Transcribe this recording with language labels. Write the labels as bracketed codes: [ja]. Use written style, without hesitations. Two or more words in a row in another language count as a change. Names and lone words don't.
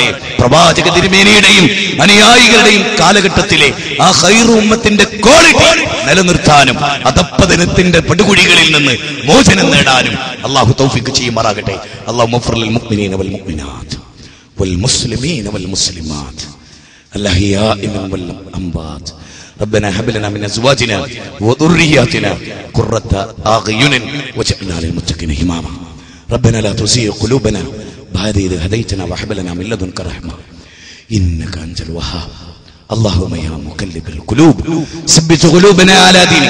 [ml] പ്രവാചക തിരുമേനിയുടെയും അനുയായികളുടെയും കാലഘട്ടത്തിലെ ആ [ar] خير أمة [ml] ക്വാളിറ്റി നിലനിർത്താനും അധപ്പതനത്തിന്റെ പടുകുഴികളിൽ നിന്ന് മോചനം നേടാനും അള്ളാഹു തൗഫീഖ് ചെയ്യുമാറാകട്ടെ. [ar] اللهم اغفر للمؤمنين والمؤمنات والمسلمين والمسلمات الأحياء منهم والأموات. ربنا هب لنا من ازواجنا وذرياتنا قرة اعين واجعلنا للمتقين اماما. ربنا لا تزغ قلوبنا بعد إذ هديتنا وهب لنا من لدنك رحمة إنك أنت الوهاب. اللهم يا مقلب القلوب ثبت قلوبنا على دينك.